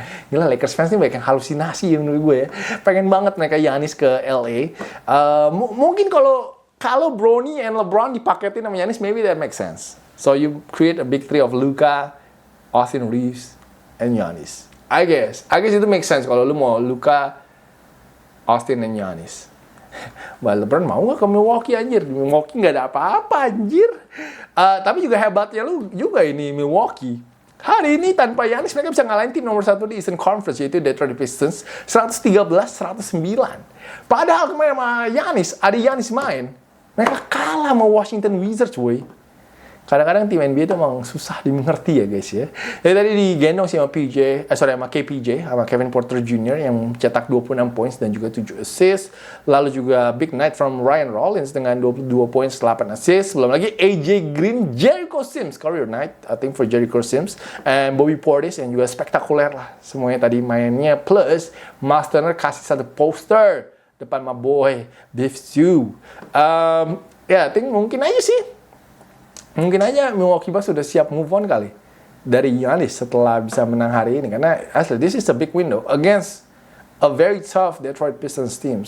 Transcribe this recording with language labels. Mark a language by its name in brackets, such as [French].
[Indonesian] Gila, Lakers fans ini banyak yang halusinasi ya [English] menurut gue ya. [Indonesian] Pengen banget mereka Giannis ke LA. Mungkin kalau [English] Bronny and LeBron [Indonesian] dipaketin sama [English] Giannis, maybe that makes sense. So you create a big three of Luka, Austin Reeves, and Giannis. I guess itu make sense [Indonesian] kalau lu mau [English] Luka, Austin, and Giannis. [Indonesian] But LeBron mau gak ke Milwaukee anjir? Di Milwaukee gak ada apa-apa anjir. Tapi juga hebatnya lu juga ini Milwaukee. Hari ini tanpa Giannis mereka bisa ngalahin tim nomor 1 di Eastern Conference, yaitu Detroit Pistons 113-109. Padahal kemarin sama Giannis, ada Giannis main, mereka kalah sama Washington Wizards, woy. Kadang-kadang tim NBA itu emang susah dimengerti ya guys ya. Jadi tadi digendong sama sama KPJ, sama Kevin Porter Jr. yang cetak 26 points dan juga 7 assists. Lalu juga [English] big night from [Indonesian] Ryan Rollins dengan 22 points, 8 assists. Belum lagi [English] AJ Green, Jericho Sims, career night I think for Jericho Sims. [Indonesian] And Bobby Portis yang juga spektakuler lah. Semuanya tadi mainnya. Plus, Miles Turner kasih satu poster depan [English] my boy, [Indonesian] Biff Sue. [English] I think [Indonesian] mungkin aja Milwaukee Bucks sudah siap [English] move on [Indonesian] kali dari Giannis setelah bisa menang hari ini, karena [English] actually this is a big window against a very tough Detroit Pistons team.